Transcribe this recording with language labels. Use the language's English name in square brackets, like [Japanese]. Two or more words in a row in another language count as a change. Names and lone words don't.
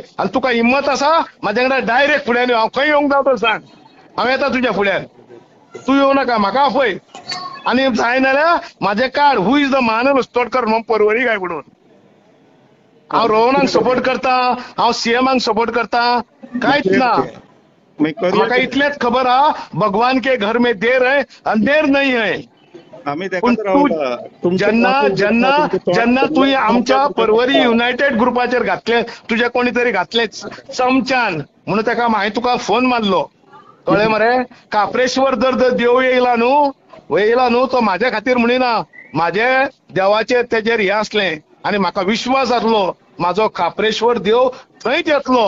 [Konkani] आनी तुका हिम्मत आसा म्हाज्या कडेन डायरेक्ट फुड्यान यो. हांव खंय येवंक जाय तो सांग, हांव येता तुज्या फुड्यान. तू येवं नाका, म्हाका आपय. आणि जाय नाल्यार म्हाजें कार्ड, [English] who is the [Konkani] महानर उस्तोडकर म्हणून परवरी काय म्हणून. हांव रोहनाक सपोर्ट करता, हांव सीएमाक सपोर्ट करता, कांयच ना. म्हाका इतलेंच खबर आहा, [Hindi] भगवान के घर में देर है, अंधेर नहीं है. [Konkani] पूण तू जेन्ना तुवें आमच्या परवरी युनायटेड ग्रुपाचेर घातलें, तुजे कोणी तरी घातलें चमच्यान, म्हणून ताका हांवें तुका फोन मारलो. कळ्ळें मरे? काप्रेश्वर जर देव येयला न्हू, तो म्हाज्या खातीर म्हणिना, म्हाजे देवाचेर तेजेर हें आसलें आनी म्हाका विश्वास आसलो म्हाजो काप्रेश्वर देव थंयच येतलो.